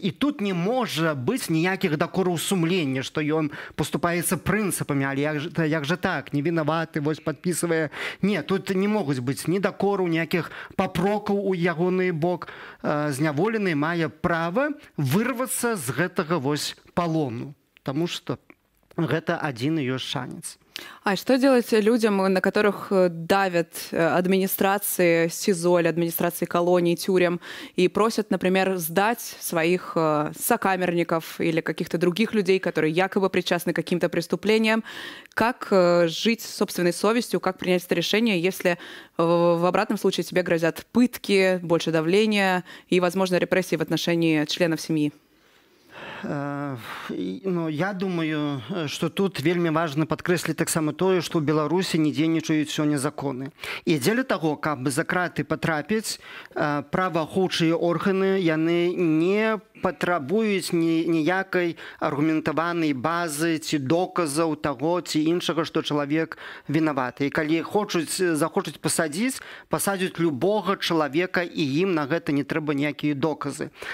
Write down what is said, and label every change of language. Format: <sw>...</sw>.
<be>І тут не можа быць ніякіх дакораў сумлення, што ён паступаецца прынцыпамі, але як жа так, не вінаваты, вось падпісвае. Не, тут не могуць быць ні дакораў, ніякіх папрокаў у ягоны бок. Зняволены мае права вырвацца з гэтага вось палону, таму што гэта адзіны ёсць шанец.</be> <ru>А что делать людям, на которых давят администрации СИЗО, администрации колоний, тюрем, и просят, например, сдать своих сокамерников или каких-то других людей, которые якобы причастны к каким-то преступлениям? Как жить с собственной совестью, как принять это решение, если в обратном случае тебе грозят пытки, больше давления и, возможно, репрессии в отношении членов семьи?</ru> <be>Я думаю, што тут вельмі важна падкрэсліць таксама тое, што ў Беларусі не дзейнічаюць сёння законы. І дзеля таго, каб за краты патрапіць, праваахоўчыя органы, яны не патрабуюць ніякай аргументаванай базы ці доказаў таго ці іншага, што чалавек вінаваты. І калі захочуць пасадзяць любога чалавека, і ім на гэта не трэба ніякія доказы.</be>